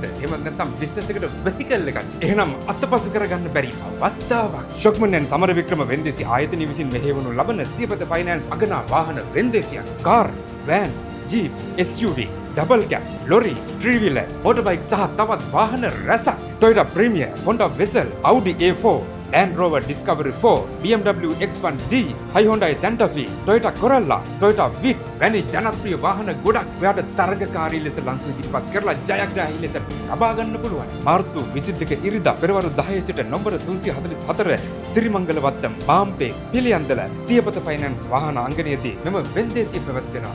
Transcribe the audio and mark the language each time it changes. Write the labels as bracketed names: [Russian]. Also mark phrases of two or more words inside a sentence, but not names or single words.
[Sinhala] එහෙම නැත්නම් බිස්නස් එකට වෙහිකල් එකක්. එහෙනම් අත්පසු කරගන්න බැරි අවස්ථාවක්. ශොක්මන් ඇන් සමරවික්‍රම වෙන්දේසි ආයතනය විසින් මෙහෙයවනු ලබන සියපත ෆයිනෑන්ස් අගනා වාහන වෙන්දේසියක්. කාර්, වෑන්, ජීප්, SUV, [English] double cab, [Sinhala] ලොරි, ත්‍රිවිලස්, මොටර්බයික් සහ තවත් වාහන රැසක්. Toyota Premier, Honda Vezel, Audi A4, Land Rover Discovery 4, BMW X1D, Hyundai Santa Fe, Toyota Corolla, Toyota Vitz වැනි ජනප්‍රිය වාහන ගොඩක් ඔයාට තරගකාරී ලෙස ලංසු ඉදිරිපත් කරලා ජයග්‍රාහී ලෙස ලබා ගන්න පුළුවන්. මාර්තු 22 ඉරිදා පෙරවරු 10 සිට නම්බර 344 සිරිමංගල වත්තම් බාම්පේ පිළියන්දල සියපත ෆයිනෑන්ස් වාහන අංගණයේදී මෙම වෙන්දේසිය පැවැත්වෙනවා.